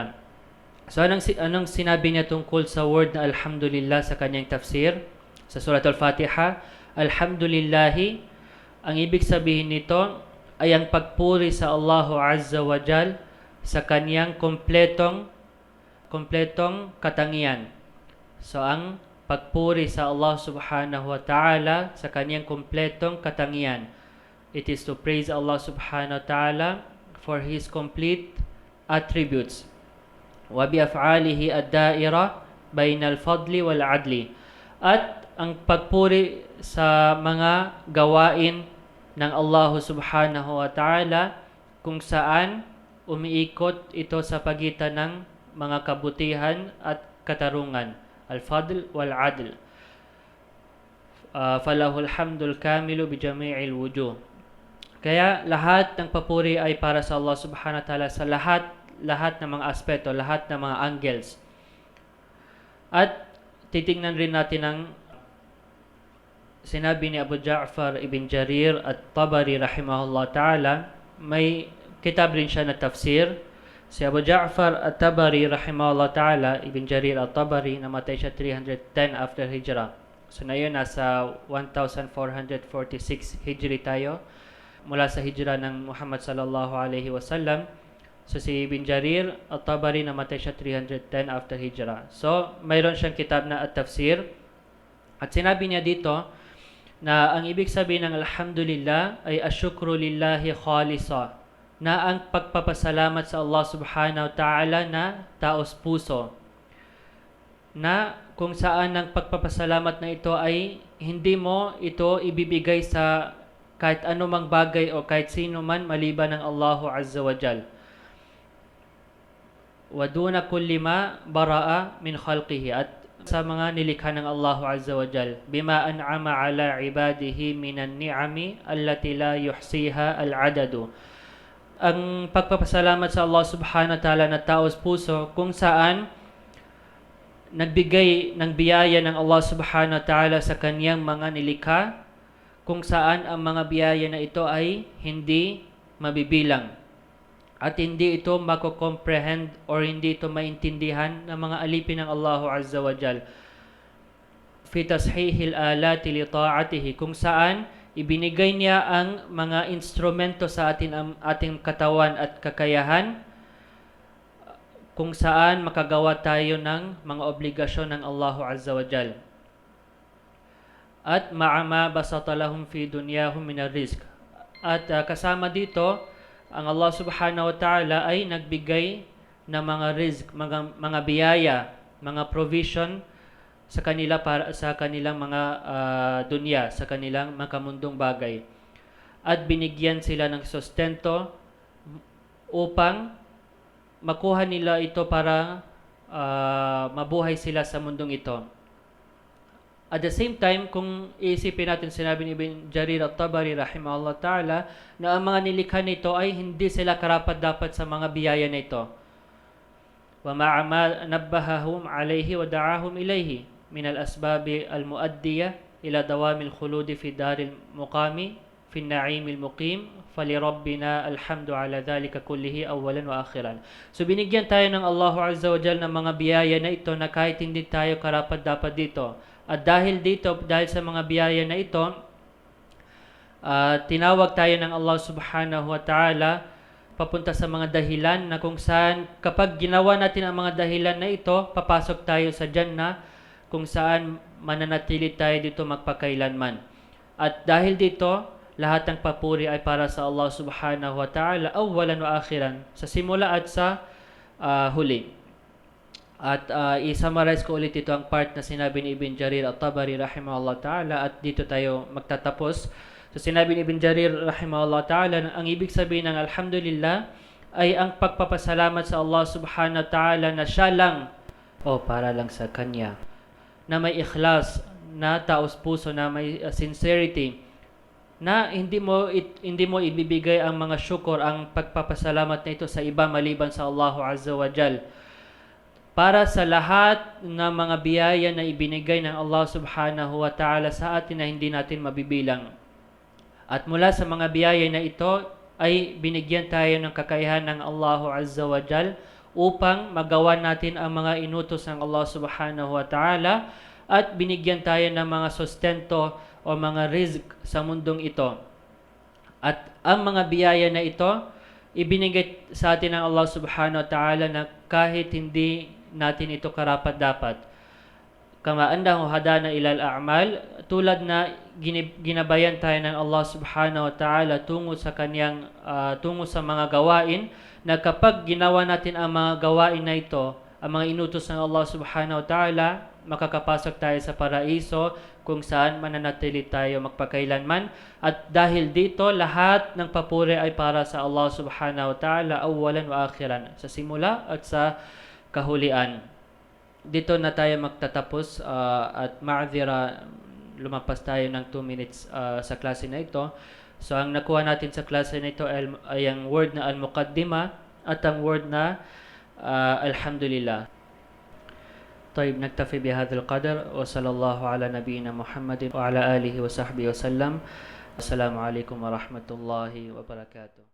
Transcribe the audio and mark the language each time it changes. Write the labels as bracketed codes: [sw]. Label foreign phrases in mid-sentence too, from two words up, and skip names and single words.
[tl] So anong sinabi niya tungkol sa word na alhamdulillah sa kanyang tafsir sa Surat Al-Fatiha? Alhamdulillahi, ang ibig sabihin nito ay ang pagpuri sa [ar] الله عز وجل [tl] sa kanyang kompletong katangian. So ang pagpuri sa [ar] الله سبحانه وتعالى [tl] sa kanyang kompletong katangian. [en] It is to praise [ar] الله سبحانه وتعالى [en] for His complete attributes. [ar] وبأفعاله الدائرة بين الفضل والعدل. [tl] At ang pagpuri sa mga gawain ng [ar] الله سبحانه وتعالى [tl] kung saan umiikot ito sa pagitan ng mga kabutihan at katarungan. [ar] الفضل والعدل. فله الحمد الكامل بجميع الوجوه. [tl] Kaya lahat ng papuri ay para sa [ar] الله سبحانه وتعالى [tl] sa lahat ng mga aspeto, lahat ng mga angles. At titingnan rin natin ang sinabi ni Abu Ja'far ibn Jarir at-Tabari [ar] رحمه الله تعالى. [tl] May kitab rin siya na tafsir. Si Abu Ja'far at-Tabari [ar] رحمه الله تعالى, [tl] ibn Jarir at-Tabari, namatay siya 310 after Hijrah. So na yun, nasa 1446 Hijri tayo mula sa Hijrah ng Muhammad [ar] صلى الله عليه وسلم. [tl] So si ibn Jarir at-Tabari, namatay siya 310 after Hijrah. So mayroon siyang kitab na at-tafsir. At sinabi niya dito na ang ibig sabihin ng alhamdulillah ay [ar] الشكر لله خالصا, [tl] na ang pagpapasalamat sa [ar] الله سبحانه وتعالى [tl] na taos puso, na kung saan ang pagpapasalamat na ito ay hindi mo ito ibibigay sa kahit anumang bagay o kahit sino man maliban ng [ar] الله عز وجل. ودون كل ما برأ من خلقه, [tl] at sa mga nilikha ng [ar] الله عز وجل, بما أنعم على عباده من النعم التي لا يحصيها العدد. [tl] Ang pagpapasalamat sa [ar] الله سبحانه وتعالى [tl] na taos puso kung saan nagbigay ng biyaya ng [ar] الله سبحانه وتعالى [tl] sa kanyang mga nilikha, kung saan ang mga biyaya na ito ay hindi mabibilang at hindi ito mako-comprehend or hindi ito maintindihan ng mga alipin ng [ar] الله عز وجل. في تصحيح الآلات لطاعته, [tl] kung saan ibinigay niya ang mga instrumento sa ating katawan at kakayahan, kung saan makagawa tayo ng mga obligasyon ng [ar] الله عز وجل. At وما بسط لهم في دنياهم من الرزق. [tl] At kasama dito, ang [ar] الله سبحانه وتعالى [tl] ay nagbigay ng mga rizq, mga biyaya, mga provision sa kanila para sa kanilang mga dunya, sa kanilang makamundong bagay. At binigyan sila ng sustento upang makuha nila ito para mabuhay sila sa mundong ito. [en] At the same time, [tl] kung iisipin natin, sinabi ni Ibn Jarir at-Tabari [ar] رحمه الله تعالى [tl] na ang mga nilikha nito ay hindi sila karapat-dapat sa mga biyaya na ito. [ar] وما نبههم عليه ودعاهم إليه من الأسباب المؤدية إلى دوام الخلود في دار المقام في النعيم المقيم فلربنا الحمد على ذلك كله أولا وآخرا. [tl] So binigyan tayo ng [ar] الله عز وجل [tl] ng mga biyaya na ito na kahit hindi tayo karapat-dapat dito. At dahil sa mga biyaya na ito, tinawag tayo ng [ar] الله سبحانه وتعالى [tl] papunta sa mga dahilan na kung saan kapag ginawa natin ang mga dahilan na ito, papasok tayo sa Jannah, kung saan mananatili tayo dito magpakailanman. At dahil dito, lahat ng papuri ay para sa [ar] الله سبحانه وتعالى, أولا وآخرا, [tl] sa simula at sa huli. At i-summarize ko ulit ito ang part na sinabi ni Ibn Jarir at-Tabari [ar] رحمه الله تعالى, [tl] at dito tayo magtatapos. So sinabi ni Ibn Jarir [ar] رحمه الله تعالى, [tl] ang ibig sabihin ng alhamdulillah ay ang pagpapasalamat sa [ar] الله سبحانه وتعالى [tl] na siya lang para lang sa Kanya, na may ikhlas, na taos puso, na may sincerity, na hindi mo ibibigay ang mga syukur, ang pagpapasalamat na ito sa iba maliban sa [ar] الله عز وجل. [tl] para sa lahat ng mga biyaya na ibinigay ng [ar] الله سبحانه وتعالى [tl] sa atin na hindi natin mabibilang. At mula sa mga biyaya na ito ay binigyan tayo ng kakayahan ng [ar] الله عز وجل [tl] upang magawa natin ang mga inutos ng [ar] الله سبحانه وتعالى [tl] at binigyan tayo ng mga sustento o mga rizq sa mundong ito. At ang mga biyaya na ito, ibinigay sa atin ng [ar] الله سبحانه وتعالى [tl] na kahit hindi natin ito karapat-dapat. [ar] كما أنه هدانا إلى الأعمال, [tl] tulad na ginabayan tayo ng [ar] الله سبحانه وتعالى [tl] tungo sa kanyang tungo sa mga gawain, na kapag ginawa natin ang mga gawain na ito, ang mga inutos ng [ar] الله سبحانه وتعالى, [tl] makakapasok tayo sa paraiso kung saan mananatili tayo magpakailanman. At dahil dito, lahat ng papuri ay para sa [ar] الله سبحانه وتعالى, أولا وآخرا, [tl] sa simula at sa kahulian. Dito na tayo magtatapos at ma'adhira, lumapas tayo ng 2 minutes sa klase na ito. So ang nakuha natin sa klase na ito ay ang word na al-muqaddima at ang word na alhamdulillah. [ar] طيب نكتفي بهذا القدر وصلى الله على نبينا محمد وعلى آله وصحبه وسلم. السلام عليكم ورحمة الله وبركاته.